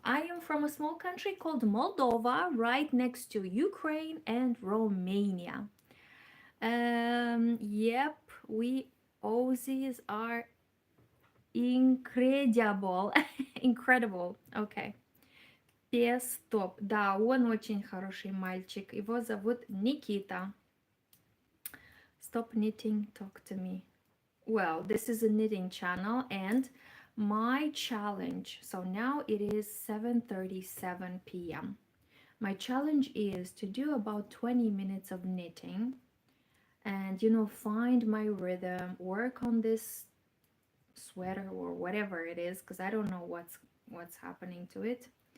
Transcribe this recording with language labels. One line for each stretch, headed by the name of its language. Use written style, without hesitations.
English: I am from a small country called Moldova, right next to Ukraine and Romania. Yep, we Aussies are incredible. Incredible. Okay.
Russian: Стоп. Да, он очень хороший мальчик. Его зовут Никита.
English: Stop knitting, talk to me. Well, this is a knitting channel and my challenge. So now it is 7:37 p.m. My challenge is to do about 20 minutes of knitting and, you know, find my rhythm, work on this sweater or whatever it is, because I don't know what's happening to it.